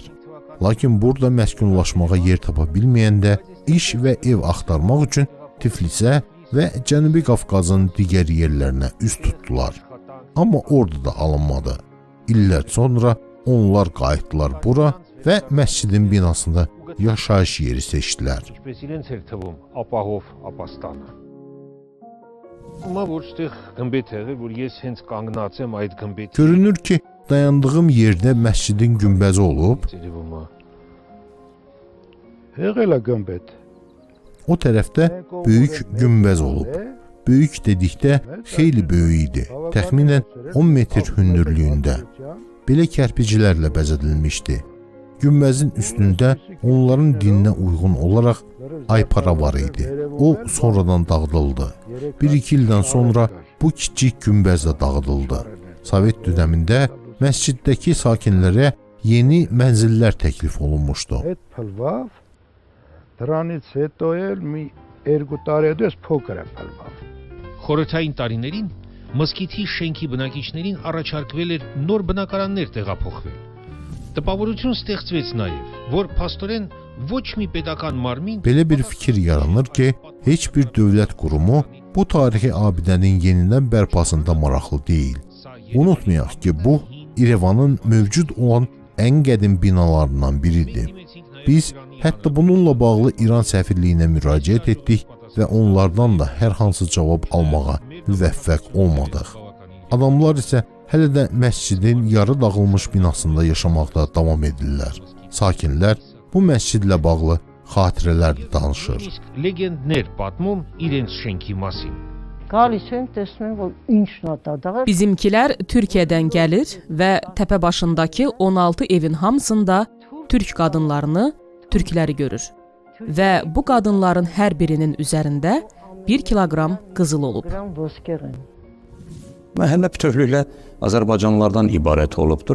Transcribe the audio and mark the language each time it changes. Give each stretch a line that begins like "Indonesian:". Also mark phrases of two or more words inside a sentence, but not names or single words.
Azerbaijani: Lakin burada məskunlaşmağa yer tapa bilməyəndə iş və ev axtarmaq üçün Tiflisə və Cənubi Qafqazın digər yerlərinə üz tutdular. Amma orada da alınmadı. İllər sonra onlar qayıtdılar bura və məscidin binasında yaşayış yeri seçdilər.
Armenian: Ինչպես իրենց էր թվում ապահով ապաստանը։ Ումա ոչ տեղ գմբեթ եղել, որ ես հենց կանգնած եմ այդ գմբեթի։
Azerbaijani: Görünür ki, dayandığım yerdə məscidin günbəzi olub.
Armenian: Եղել է գմբեթ։
Azerbaijani: O tərəfdə böyük günbəz olub. böyük dedikdə xeyli böyük idi. Təxminən 10 metr hündürlüyündə. Belə kərpiclərlə bəzədilmişdi. Günbəzin üstündə onların dininə uyğun olaraq aypara var idi. O sonradan dağıdıldı. 1-2 ildən sonra bu kiçik günbəz də dağıdıldı. Sovet dönəmində məsciddəki sakinlərə yeni mənzillər təklif olunmuşdu.
Armenian: Խորհրդային տարիներին մզկիթի շենքի բնակիչներին առաջարկվել էր նոր բնակարաններ տեղափոխվել։ Տպավորություն ստեղծվեց նաև, որ փաստորեն ոչ մի պետական մարմին
Azerbaijani: Belə bir fikir yaranır ki, heç bir dövlət qurumu bu tarixi abidənin yenidən bərpasında maraqlı deyil. Unutmayaq ki, bu İrəvanın mövcud olan ən qədim binalarından biridir. Biz hətta bununla bağlı İran səfirliyinə müraciət etdik və onlardan da hər hansı cavab almağa müvəffəq olmadıq. Adamlar isə hələ də məscidin yarı dağılmış binasında yaşamaqda davam edirlər. Sakinlər bu məscidlə bağlı xatirələr danışır.
Armenian: լեգենդներ պատմում իրենց շենքի մասին։ Գալիս են, տեսնում որ ինչն է դա։
Azerbaijani: Bizimkilər Türkiyədən gəlir və təpə başındakı 16 evin hamısında türk qadınlarını, türkləri görür. Və bu qadınların hər birinin üzərində 1 kiloqram qızıl olub. Məhəllə bütövlüklə Azərbaycanlılardan ibarət olubdur.